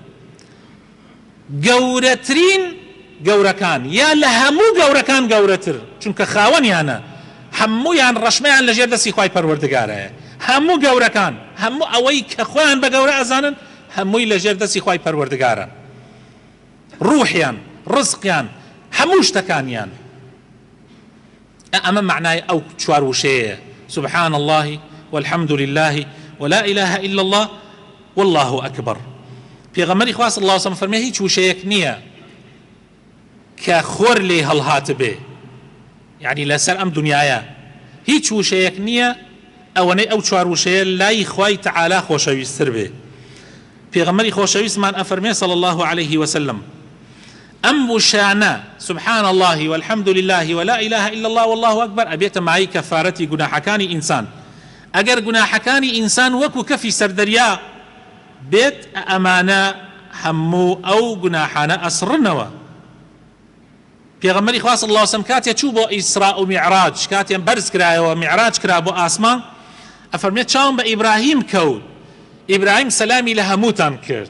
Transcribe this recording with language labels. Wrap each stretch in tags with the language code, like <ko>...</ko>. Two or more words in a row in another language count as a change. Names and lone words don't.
<ku>گەورەترین گەورەکان یا لە هەموو گەورەکان گەورەتر، چونکە خاوەنیانە، هەموویان ڕەشمەیان لەژێر دەستی خوای پەروەردگارەیە. هەموو گەورەکان، هەموو ئەوەی کە خۆیان بە گەورە ئەزانن هەمووی لەژێر دەستی خوای پەروەردگارن، ڕوحیان، ڕزقیان، هەموو شتەکانیان. ئەمە معنای ئەو چوار وشەیە:</ku> <ar>سبحان الله والحمد لله ولا إله إلا الله والله أكبر.</ar> <ku>پێغەمبەری خوا</ku> <ar>صلی الله علیه و سلم</ar> <ku>فەرمێ هیچ وشەیەک نییە کە خۆر لێ هەڵهات بێ، یعنی لەسەر ئەم دنیاە هیچ وشەیەک نییە ئەوەنەی ئەو چوار وشەیە لای خوای تەعالا خۆشەویستتر بێ. پێغەمبەری خۆشەویستمان ئەفەرمێ</ku> <ar>صلی الله عليه وسلم</ar> <ku>ئەم وشانە</ku> <ar>سبحان الله والحمد لله ولا إله إلا الله والله أكبر</ar> <ku>ئەبێتە مای کەفارەتی گوناحەکانی ئینسان. ئەگەر گوناحەکانی ئینسان وەکو کەفی سەردەریا بێت ئەمانە هەموو ئەو گوناحانە ئەسڕنەوە. پێغەمبەری خوا</ku> <ar>صلی الله علیه و سلم</ar> <ku>کاتێ چوو بۆ ئیسراء و میعراج، کاتێن بەرز کرایەوە میعراج کرا بۆ ئاسمان، ئەفەرمێت چاوم بە ئیبراهیم کەوت، ئیبراهیم سەلامی لە هەمووتان کرد.</ku>